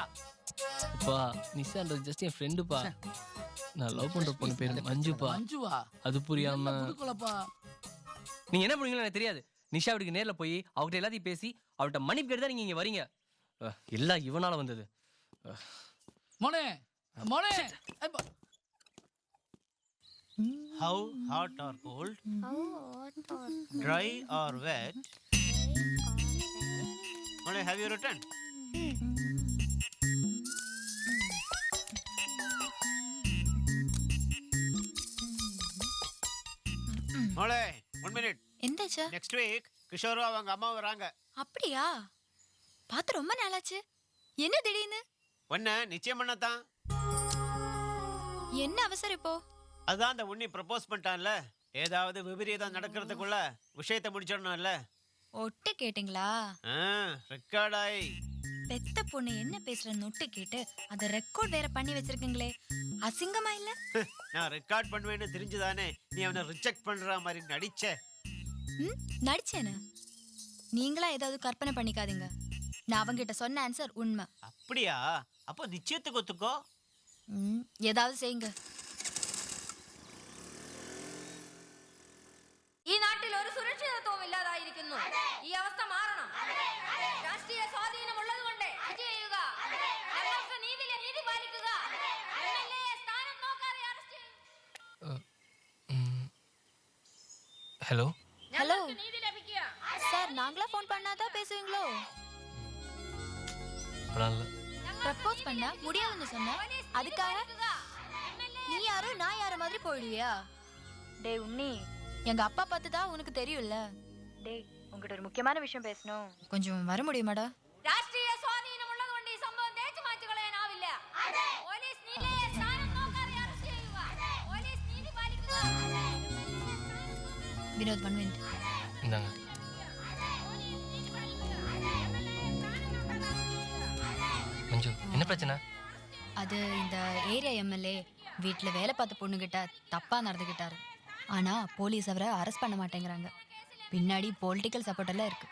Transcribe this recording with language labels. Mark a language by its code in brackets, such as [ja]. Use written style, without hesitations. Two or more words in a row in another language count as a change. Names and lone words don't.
[ta] அப்பா நிஷான்றது ஜஸ்ட் என் ஃப்ரெண்டுப்பா. நான் லவ் பண்ற பொண்ணு பேரு மஞ்சுப்பா. மஞ்சுவா? அது புரியாம நீங்க என்ன பண்ணுவீங்களோ எனக்கு தெரியாது. நிஷா வீட்டுக்கு நேர்ல போய் அவகிட்ட எல்லாத்தையும் பேசி அவள்கிட்ட மன்னிப்பு கேட்டு தான் நீங்க இங்க வரீங்க. எல்லாம் இவனால வந்தது. [ml] മോനേ മോനേ, [en] How hot or cold? Dry or wet? Mole, have you written? Mole, 1 minute. [ml] எந்தாச்சு? [en] Next week, [ta] கிஷோரு அவங்க அம்மா வராங்க. அப்படியா? பார்த்து ரொம்ப நாளாச்சு. என்ன திடீர்னு? ஒண்ணு நிச்சயம் பண்ணதான். என்ன அவசரம் இப்போ? அதான் அந்த உன்னி ப்ரப்போஸ் பண்ணிட்டான்ல, ஏதாவது விபரீதம் நடக்கிறதுக்குள்ள விஷயத்தை முடிச்சிடணும்ல. ஒட்டு கேட்டிங்களா? ரெக்கார்டாய். பெத்த பொண்ணு என்ன பேசுறன்னு ஒட்டு கேட்டு அதை ரெக்கார்ட் வேற பண்ணி வச்சிருக்கீங்களே, அசிங்கமா இல்ல? நான் ரெக்கார்ட் பண்ணுவேன்னு தெரிஞ்சுதானே நீ அவனை ரிஜெக்ட் பண்ற மாதிரி நடிச்ச. நடிச்சேன்னு நீங்களா ஏதாவது கற்பனை பண்ணிக்காதீங்க. நான் அவங்கிட்ட சொன்ன ஆன்சர் உண்மை. அப்படியா? அப்போ நிச்சயத்துக்கு ஒத்துக்கோ. ஏதாவது செய்யுங்க. [ml] ഈ നാട്ടിൽ ഒരു സുരക്ഷിതത്വവും ഇല്ലാതായിരിക്കുന്നു. ഈ അവസ്ഥ മാറണം. രാഷ്ട്രീയ സ്വാധീനമുള്ളതുകൊണ്ട് ചെയ്യുക. ഞങ്ങൾക്ക് നീതി പാലിക്കുക. എംഎൽഎ സ്ഥാനം നോക്കാതെ അറസ്റ്റ് [ta] ஹலோ ஹலோ சார், நாங்களா ஃபோன் பண்ணாதான் பேசுவீங்களோ? ப்ரப்போஸ் பண்ண முடியாதுன்னு சொன்னேன். அதுக்காக நீ யாரோ நான் யார மாதிரி போயிடுவியா? டேய் உன்னி, எங்க அப்பா பார்த்ததா உனக்கு தெரியும்ல. டேய் உங்ககிட்ட ஒரு முக்கியமான விஷயம் பேசணும். கொஞ்சம் வர முடியுமாடா? [ml] രാഷ്ട്രീയ സ്വാധീനമുള്ളതുകൊണ്ട് ഈ സംഭവം തേച്ചു മാറ്റി കളയാനാവില്ല. പോലീസ് നീതിയെ സ്ഥാനം നോക്കാതെ അറസ്റ്റ് ചെയ്യുക. പോലീസ് നീതി പാലിക്കുക. [ta] வினோத் 1 மினிட். இந்தாங்க. மஞ்சு என்ன பிரச்சனை? அது இந்த ஏரியா எம்எல்ஏ வீட்டில் வேலை பார்த்த பொண்ணுகிட்ட தப்பா நடந்துக்கிட்டாரு. ஆனா போலீஸ் அவரை அரெஸ்ட் பண்ண மாட்டேங்கிறாங்க. பின்னாடி [en] political support [ta] எல்லாம் இருக்கு.